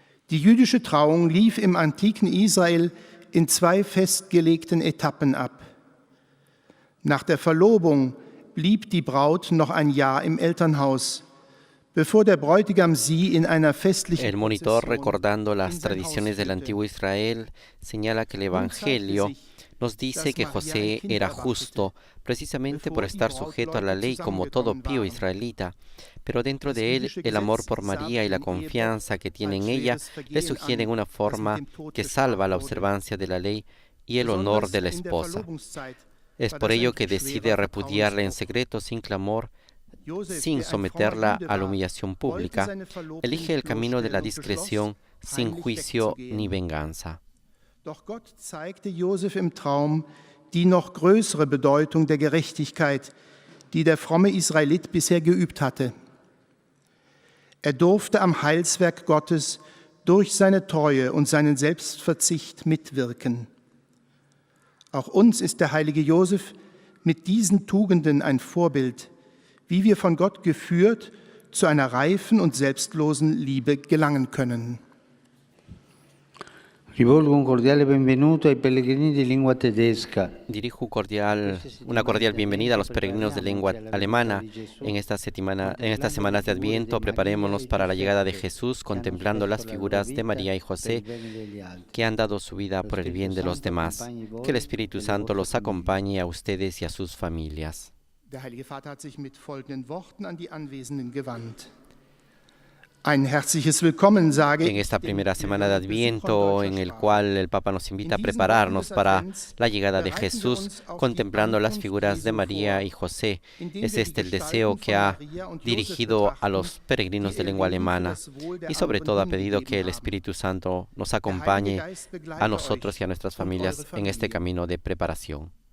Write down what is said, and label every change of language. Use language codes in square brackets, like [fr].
[de] Die jüdische Trauung lief im antiken Israel in 2 festgelegten Etappen ab. Nach der Verlobung blieb die Braut noch ein Jahr im Elternhaus, bevor der Bräutigam sie in einer festlichen [es] El monitor, recordando las tradiciones del antiguo Israel, señala que el Evangelio nos dice que José era justo precisamente por estar sujeto a la ley como todo pío israelita, pero dentro de él el amor por María y la confianza que tiene en ella le sugieren una forma que salva la observancia de la ley y el honor de la esposa. Es por ello que decide repudiarla en secreto sin clamor, sin someterla a la humillación pública. Elige el camino de la discreción sin juicio ni venganza. [de] Doch Gott zeigte Josef im Traum die noch größere Bedeutung der Gerechtigkeit, die der fromme Israelit bisher geübt hatte. Er durfte am Heilswerk Gottes durch seine Treue und seinen Selbstverzicht mitwirken. Auch uns ist der heilige Josef mit diesen Tugenden ein Vorbild, wie wir von Gott geführt zu einer reifen und selbstlosen Liebe gelangen können. [it] Rivolgo un cordiale benvenuto ai pellegrini di lingua tedesca. [es] Dirijo una cordial bienvenida a los peregrinos de lengua alemana. En estas semanas de Adviento, preparémonos para la llegada de Jesús, contemplando las figuras de María y José, que han dado su vida por el bien de los demás. Que el Espíritu Santo los acompañe a ustedes y a sus familias. [de] Der Heilige Vater hat sich mit folgenden Worten an die Anwesenden gewandt. Ein herzliches Willkommen, sage [es] En esta primera semana de Adviento, en el cual el Papa nos invita a prepararnos para la llegada de Jesús, contemplando las figuras de María y José. Es este el deseo que ha dirigido a los peregrinos de lengua alemana y sobre todo ha pedido que el Espíritu Santo nos acompañe a nosotros y a nuestras familias en este camino de preparación.